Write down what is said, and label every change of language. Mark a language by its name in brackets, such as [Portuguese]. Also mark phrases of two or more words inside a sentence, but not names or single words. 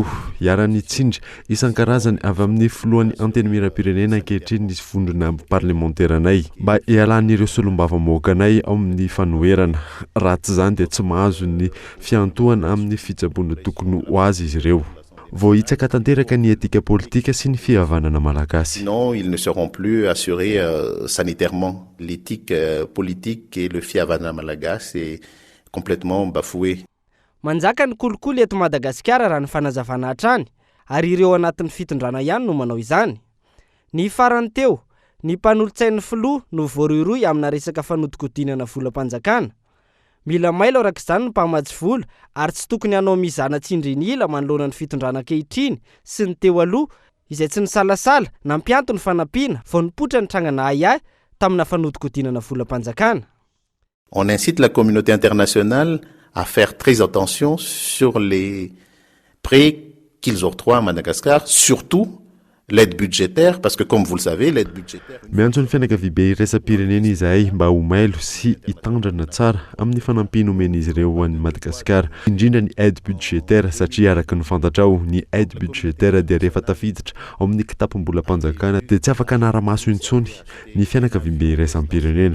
[Malagasy] Iarany tsindry isan-karazany avy amin'ny filohan'ny antenimieram-pirenena ankehitriny nisy vondrona parlementaire-anay mba hialan'ireo solombavambahoakanay ao amin'ny fanoherana. Raha tsy izany dia tsy mahazo ny fiantohana amin'ny fitsaboana tokony ho azy izy ireo. Vohitsaka tanteraka ny etika politika sy ny fihavanana malagasy. [French] Sinon, ils ne seront plus assurés sanitairement. L'éthique politique et le [Malagasy] fihavanana malagasy [French] est complètement bafoué. [Malagasy] Manjaka ny kolikoly eto Madagasikara raha ny fanazavana hatrany, ary ireo anatin'ny fitondrana ihany no manao izany. Ny farany teo, ny mpanolotsain'ny filoha no voaroiroy amina resaka fanodikodinana volam-panjakana. Mila mailo arak'izany ny mpamatsy vola ary tsy tokony hanao mizana tsindry ny ila manoloana ny fitondrana ankehitriny sy ny teo aloha izay tsy nisalasala nampianto ny fanampiana vao nipotra ny trangana Haiay tamina fanodikodinana volam-panjakana. [French] On incite la communauté internationale à faire très attention sur les prêts qu'ils octroient à Madagascar, surtout l'aide budgétaire, parce que comme vous le savez, l'aide budgétaire... [Malagasy] Miantso ny fianakavibe iraisam-pirenena izahay mba ho mailo sy hitandrana tsara amin'ny fanampiana omena izy ireo ho an'ny Madagasikara, indrindra ny [French] aide budgétaire [Malagasy] satria araka ny fantatrao ny [French] aide budgétaire [Malagasy] dia rehefa tafiditra ao amin'ny kitapom-bolam-panjakana dia tsy afaka hanara-maso intsony ny fianakavibe iraisam-pirenena.